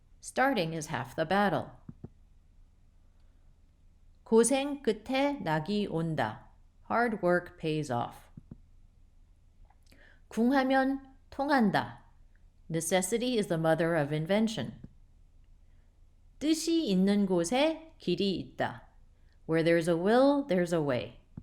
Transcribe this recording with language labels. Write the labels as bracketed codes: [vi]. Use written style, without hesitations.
[en] Starting is half the battle. [ko] 고생 끝에 낙이 온다. [en] Hard work pays off. [ko] 궁하면 통한다. [en] Necessity is the mother of invention. [ko] 뜻이 있는 곳에 길이 있다. [en] Where there's a will, there's a way.